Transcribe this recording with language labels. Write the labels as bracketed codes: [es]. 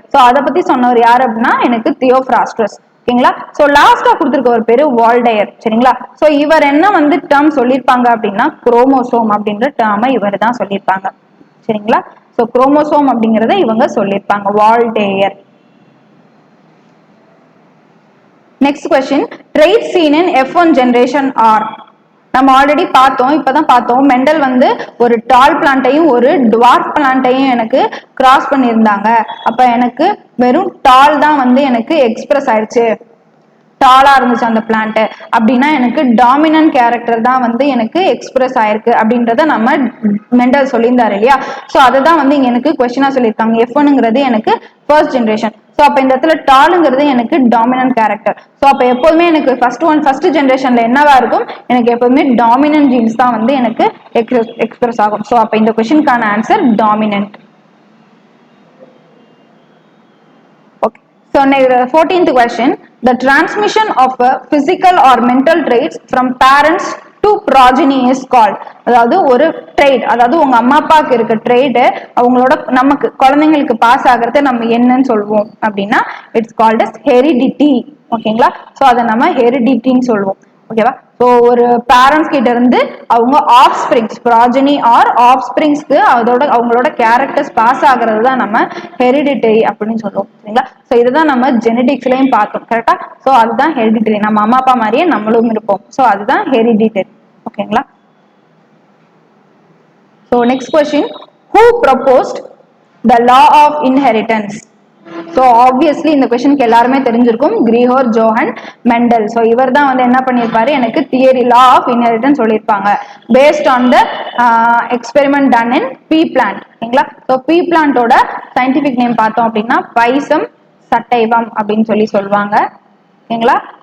[ta] So அத பத்தி சொன்னவர் யாரு அப்படின்னா எனக்கு தியோஃப்ராஸ்டஸ். ஓகேங்களா. சோ லாஸ்டா கொடுத்திருக்க ஒரு பேரு வால்டயர். சரிங்களா. சோ இவர் என்ன வந்து டேர்ம் சொல்லியிருப்பாங்க அப்படின்னா குரோமோசோம் அப்படின்ற டேர்மை இவர் தான் சொல்லியிருப்பாங்க. சரிங்களா. சோ குரோமோசோம் அப்படிங்கறத இவங்க சொல்லியிருப்பாங்க, Voltaire. [en] Next question, traits seen in F1 generation are. [ta] நம்ம ஆல்ரெடி பார்த்தோம், இப்பதான் பார்த்தோம். மெண்டல் வந்து ஒரு டால் பிளான்ட்டையும் ஒரு டுவார்ஃப் பிளான்ட்டையும் எனக்கு கிராஸ் பண்ணியிருந்தாங்க. அப்ப எனக்கு வெறும் டால் தான் வந்து எனக்கு எக்ஸ்பிரஸ் ஆயிடுச்சு, டாலா இருந்துச்சு அந்த பிளான்ட் அப்படின்னா எனக்கு டாமினன்ட் கேரக்டர் தான் வந்து எனக்கு எக்ஸ்பிரஸ் ஆயிருக்கு அப்படின்றத நம்ம மெண்டல் சொல்லியிருந்தாரு இல்லையா. சோ அதுதான் வந்து இங்க எனக்கு கொஸ்டினா சொல்லியிருக்காங்க. F1ங்கிறது எனக்கு ஃபர்ஸ்ட் ஜெனரேஷன். சோ அப்ப இந்த இடத்துல டாலுங்கிறது எனக்கு டாமினன்ட் கேரக்டர். சோ அப்ப எப்போதுமே எனக்கு ஃபர்ஸ்ட் ஜெனரேஷன்ல என்னவா இருக்கும், எனக்கு எப்போதுமே டாமினன்ட் ஜீன்ஸ் தான் வந்து எனக்கு எக்ஸ்பிரஸ் ஆகும். சோ அப்ப இந்த கொஸ்டினுக்கான answer dominant. [en] So, 14th question, the transmission of a physical or mental traits from parents to progeny is called. [ta] அதாவது ஒரு ட்ரெய்ட், அதாவது உங்க அம்மா அப்பாவுக்கு இருக்க ட்ரெய்ட் அவங்களோட நமக்கு குழந்தைங்களுக்கு பாஸ் ஆகிறத நம்ம என்னன்னு சொல்லுவோம் அப்படின்னா [en] It's called as heredity. [ta] ஓகேங்களா. சோ அதை நம்ம ஹெரிடிட்டின்னு சொல்லுவோம். ஓகேவா. ஸோ ஒரு பேரண்ட்ஸ் கிட்ட இருந்து அவங்க ஆஃப் ஸ்பிரிங்ஸ், ப்ராஜனி ஆர் ஆஃப் ஸ்பிரிங்ஸ்க்கு அவங்களோட கேரக்டர்ஸ் பாஸ் ஆகிறது தான் நம்ம ஹெரிடிட்டரி அப்படின்னு சொல்லுவோம். சரிங்களா. ஸோ இதுதான் நம்ம ஜெனடிக்ஸ்லயும் பார்த்தோம். கரெக்டா. ஸோ அதுதான் ஹெரிடிட்டரி, நம்ம அம்மா அப்பா மாதிரியே நம்மளும் இருப்போம். ஸோ அதுதான் ஹெரிடிட்டரி. ஓகேங்களா. [en] So next question, who proposed the law of inheritance? [ta] So obviously இந்த கொஸ்டினுக்கு எல்லாருமே தெரிஞ்சிருக்கும், கிரிகோர் ஜோஹன் மெண்டல். ஸோ இவர் தான் வந்து என்ன பண்ணியிருப்பாரு, எனக்கு தியரி லா ஆஃப் இன்ஹெரிட்டன்ஸ் சொல்லியிருப்பாங்க [en] Based on the experiment done in pea plant. [ta] ஓகேங்களா. ஸோ பீ பிளான்ட்டோட சயின்டிபிக் நேம் பார்த்தோம் அப்படின்னா பைசம் சட்டைவம் அப்படின்னு சொல்லுவாங்க. ஓகேங்களா.